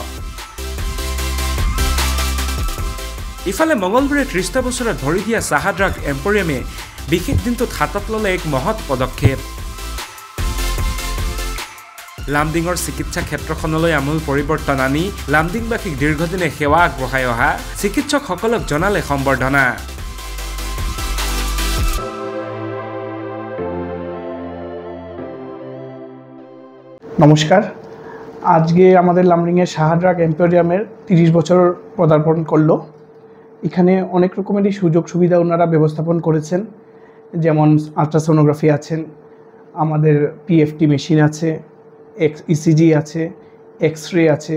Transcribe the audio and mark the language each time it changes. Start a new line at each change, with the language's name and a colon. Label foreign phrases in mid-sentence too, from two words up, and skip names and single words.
Assamese: ইফালে মঙলবাৰে ৩০টা বছৰত ভৰি দিয়া সাহা ড্ৰাগ এম্পৰিয়ামে বিশেষ দিনটোত হাতত ল'লে এক মহৎ পদক্ষেপ। লামডিঙৰ চিকিৎসা ক্ষেত্ৰখনলৈ আমূল পৰিৱৰ্তন আনি লামডিংবাসীক দীৰ্ঘদিনে সেৱা আগবঢ়াই অহা চিকিৎসকসকলক জনালে সম্বৰ্ধনা।
Bangla: নমস্কার, আজকে আমাদের লামডিংয়ের সাহা ড্রাগ এম্পোরিয়ামের 30 বছর পদার্পণ করলো। এখানে অনেক রকমেরই সুযোগ সুবিধা ওনারা ব্যবস্থাপন করেছেন, যেমন আলট্রাসোনোগ্রাফি আছেন, আমাদের
English: PFT machine
Bangla: আছে, ইসিজি আছে, এক্সরে আছে।